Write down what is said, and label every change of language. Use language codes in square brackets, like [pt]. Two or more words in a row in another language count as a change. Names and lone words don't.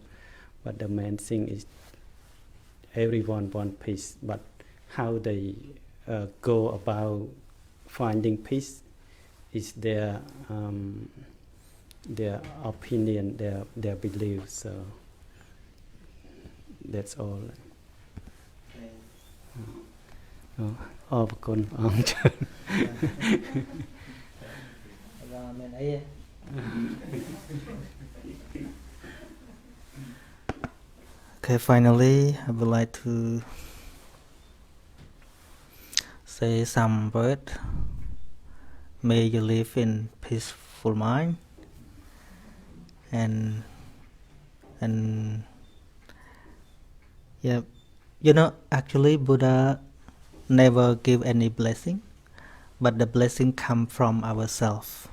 [en] But the main thing is everyone want peace. But how they go about finding peace is their opinion, their belief. So that's all. [km] អរគុណអង្គច្រើន [en] Okay, finally, I would like to say some word. May you live in peaceful mind, and yeah, actually Buddha never give any blessing, but the blessing come from ourselves.